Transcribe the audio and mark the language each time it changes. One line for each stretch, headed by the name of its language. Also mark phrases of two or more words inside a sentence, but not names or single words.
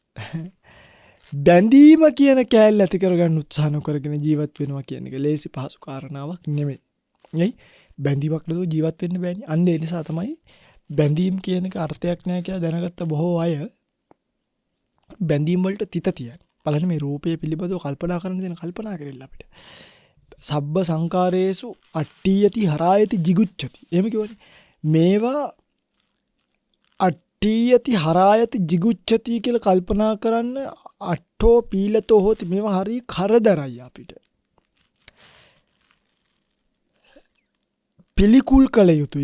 Sinhala: බැඳීම කියන කෑල්ල ඇති කරගන්න උත්සාහ නොකරගෙන ජීවත් වෙනවා කියන එක ලේසි පහසු කාරණාවක් නෙමෙයි. නේ? බැඳීමක් නැතුව ජීවත් වෙන්න බෑනේ. අන්න ඒ නිසා තමයි බැඳීම් කියන එක අර්ථයක් නැහැ කියලා දැනගත්ත බොහෝ අය බැඳීම් වලට තිත තියන්නේ. බලන්න මේ රූපය පිළිබඳව කල්පනා කරන දේ කල්පනා කරilla අපිට.
Pali: සබ්බ සංකාරේසු අට්ඨියති හරායති jigucchati.
Sinhala: එහෙම කියවනේ. මේවා
Pali: අට්ඨියති හරායති jigucchati
Sinhala: කියලා කල්පනා කරන්න
Pali: අට්ඨෝ පීලතෝ හොති
Sinhala: මේවා හරි කරදරයි අපිට. පිළිකුල් කළ යුතුයි.